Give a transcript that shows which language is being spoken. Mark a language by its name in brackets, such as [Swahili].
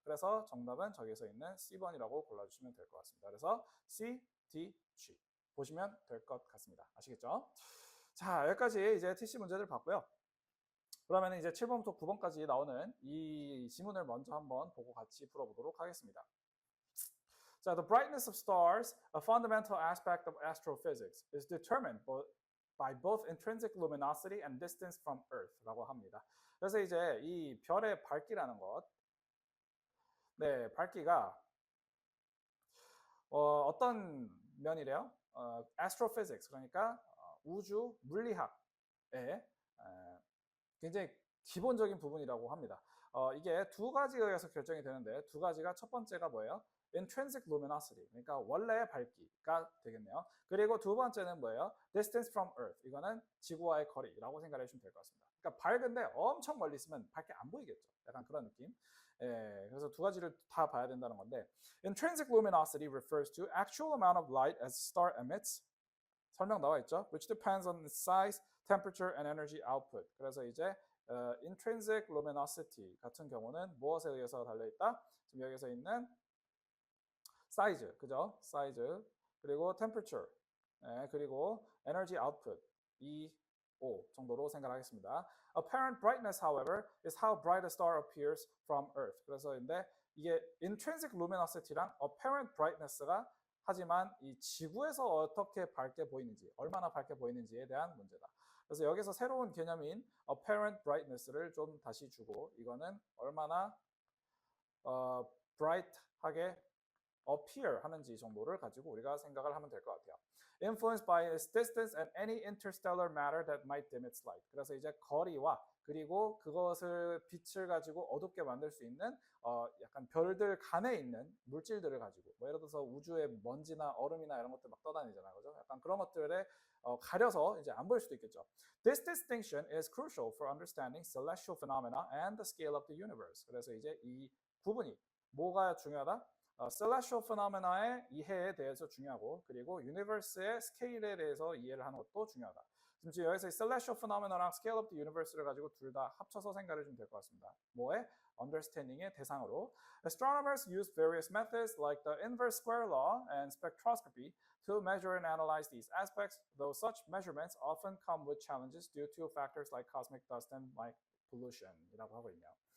[Korean] 그래서 정답은 저기서 있는 C번이라고 골라주시면 될 것 같습니다. 그래서 C, D, G 보시면 될 것 같습니다. 아시겠죠? 자, 여기까지 이제 TC 문제들 봤고요. 그러면 이제 7번부터 9번까지 나오는 이 지문을 먼저 한번 보고 같이 풀어보도록 하겠습니다. [English] 자, the brightness of stars, a fundamental aspect of astrophysics, is determined by both intrinsic luminosity and distance from Earth [Korean] 라고 합니다. 그래서 이제 이 별의 밝기라는 것, 네, 밝기가 어떤 면이래요? astrophysics, 그러니까 우주 물리학의 굉장히 기본적인 부분이라고 합니다. 이게 두 가지에 의해서 결정이 되는데 두 가지가 첫 번째가 뭐예요? intrinsic luminosity, 그러니까 원래의 밝기가 되겠네요. 그리고 두 번째는 뭐예요? [English] distance from earth, [Korean] 이거는 지구와의 거리라고 생각해 주시면 될 것 같습니다. 그러니까 밝은데 엄청 멀리 있으면 밝게 안 보이겠죠. 약간 그런 느낌. 예, 그래서 두 가지를 다 봐야 된다는 건데 [English] intrinsic luminosity refers to actual amount of light as star emits. [Korean] 설명 나와 있죠. [English] which depends on its size, temperature, and energy output. [Korean] 그래서 이제 intrinsic luminosity 같은 경우는 무엇에 의해서 달려있다? 지금 여기서 있는 사이즈, 그죠? 사이즈, 그리고 temperature, 그리고 energy output, 2, 5 정도로 생각하겠습니다. [English] Apparent brightness, however, is how bright a star appears from Earth. [Korean] 그래서 근데 이게 intrinsic luminosity랑 apparent brightness가 하지만 이 지구에서 어떻게 밝게 보이는지, 얼마나 밝게 보이는지에 대한 문제다. 그래서 여기서 새로운 개념인 apparent brightness를 좀 다시 주고 이거는 얼마나 bright하게 appear 하는지 정도를 가지고 우리가 생각을 하면 될 것 같아요. [English] Influenced by its distance and any interstellar matter that might dim its light. [Korean] 그래서 이제 거리와 그리고 그것을 빛을 가지고 어둡게 만들 수 있는 약간 별들 간에 있는 물질들을 가지고 뭐 예를 들어서 우주의 먼지나 얼음이나 이런 것들 막 떠다니잖아요, 그죠? 약간 그런 것들에 가려서 이제 안 보일 수도 있겠죠. [English] This distinction is crucial for understanding celestial phenomena and the scale of the universe. [Korean] 그래서 이제 이 구분이 뭐가 중요하다? celestial phenomena의 이해에 대해서 중요하고 그리고 universe의 스케일에 대해서 이해를 하는 것도 중요하다. 지금 여기서 celestial phenomena랑 [English] scale of the universe [Korean] 를 가지고 둘 다 합쳐서 생각해 주면 될 것 같습니다. 뭐에? understanding의 대상으로. [English] Astronomers use various methods like the inverse square law and spectroscopy to measure and analyze these aspects, though such measurements often come with challenges due to factors like cosmic dust and light pollution [Korean] 이라고 하고 있네요.